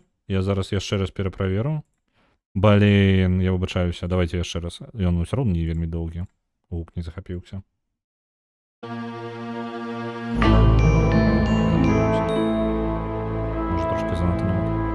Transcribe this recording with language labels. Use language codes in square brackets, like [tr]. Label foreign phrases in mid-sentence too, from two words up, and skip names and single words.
[be] Я зараз яшчэ раз пераправеру. Блин, я выбачаюся. Давайте яшчэ раз. Ён усё роўна не вельмі доўгі. Гук не захапіўся. Може трошки занадто нават.